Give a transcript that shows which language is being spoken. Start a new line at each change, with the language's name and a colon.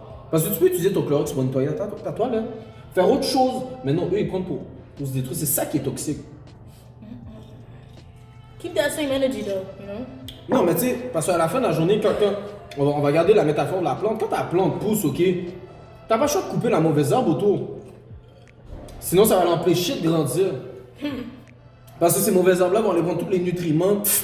French: Parce que tu peux utiliser ton Clorox pour nettoyer ta toilette. Faire autre chose. Mais non, eux ils prennent pour se détruire. C'est ça qui est toxique.
English: Keep that same energy though, you know?
French: Non, mais tu sais, parce qu'à la fin de la journée, quand on va garder la métaphore de la plante, quand ta plante pousse, ok, t'as pas le choix de couper la mauvaise herbe autour. Sinon, ça va l'empêcher de grandir. Parce que ces mauvaises herbes-là vont aller prendre tous les nutriments.